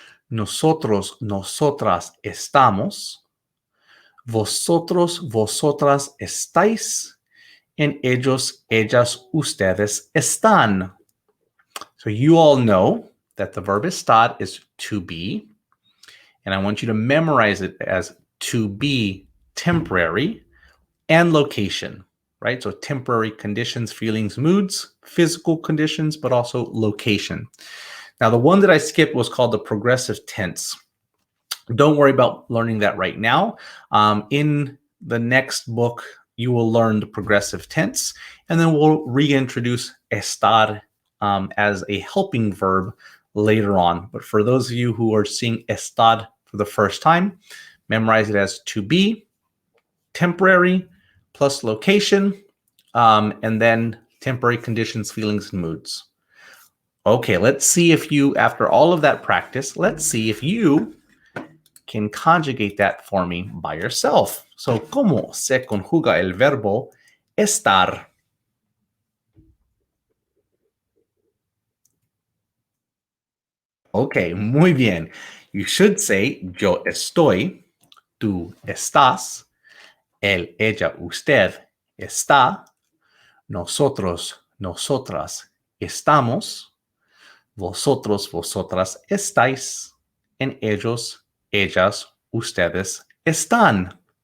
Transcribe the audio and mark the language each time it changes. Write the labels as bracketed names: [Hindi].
[Spanish] Nosotros, nosotras estamos. Vosotros, vosotras estáis. And ellos, ellas, ustedes están. [English] So you all know that the verb estar is to be. And I want you to memorize it as to be temporary and location, right? So temporary conditions, feelings, moods, physical conditions, but also location. Now, the one that I skipped was called the progressive tense. Don't worry about learning that right now. In the next book, you will learn the progressive tense, and then we'll reintroduce estar as a helping verb later on. But for those of you who are seeing estar for the first time, memorize it as to be, temporary, plus location, and then temporary conditions, feelings, and moods. Okay, let's see if you, after all of that practice, let's see if you can conjugate that for me by yourself. [Spanish] So, ¿cómo se conjuga el verbo estar? Okay, muy bien. [English] You should say, [Spanish] yo estoy, tú estás, él, ella, usted está, nosotros, nosotras estamos, vosotros, vosotras estáis, en ellos, ellas, ustedes están.